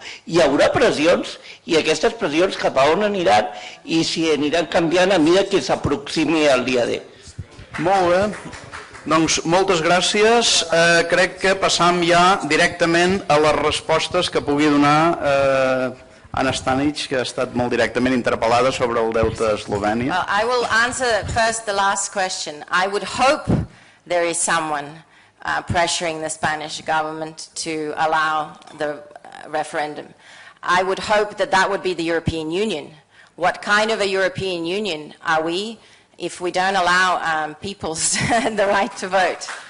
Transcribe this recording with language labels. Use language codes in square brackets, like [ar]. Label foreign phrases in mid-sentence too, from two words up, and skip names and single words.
[ca] Hi haurà pressions i aquestes pressions cap a on aniran i si aniran canviant a mesura que s'aproximi el dia D. Molt bé. Doncs moltes gràcies. Crec que passam ja directament a les respostes que pugui donar Anna Stanic, que ha estat molt directament interpel·lada sobre el deute a Eslovènia. [en] Well, I will answer first the last question. I would hope there is someone pressuring the Spanish government to allow the referendum. I would hope that that would be the European Union. What kind of a European Union are we if we don't allow peoples the right to vote?